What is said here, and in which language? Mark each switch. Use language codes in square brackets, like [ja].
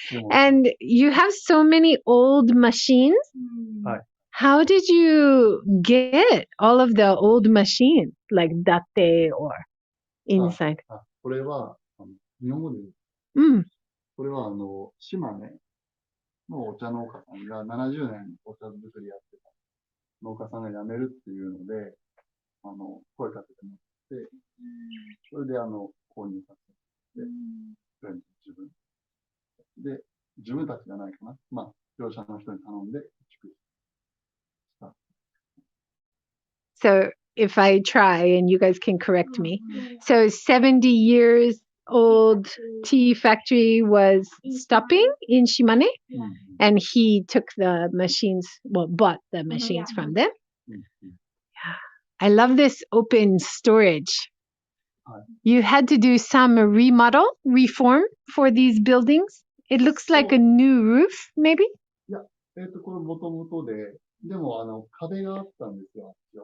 [en] And you have so many old machines. How did you get all of the old machines, like datte or inside? [ja] これは、日本語でこれは、島根のお茶農家さんが70年お茶作りやってた農家さんが辞めるっていうので、声かけてもらって、それで、購入させて、全部自分。で、自分たちじゃないかな。まあ、業者の人に頼んで、作った。 [en] So, if I try and you guys can correct me. So 70 years old tea factory was stopping in Shimane and he took the machines, bought the machines from them. Yeah. I love this open storage. You had to do some reform for these buildings. It looks like a new roof, maybe? [ja] いや、これもともとで、でも壁があったんですよ。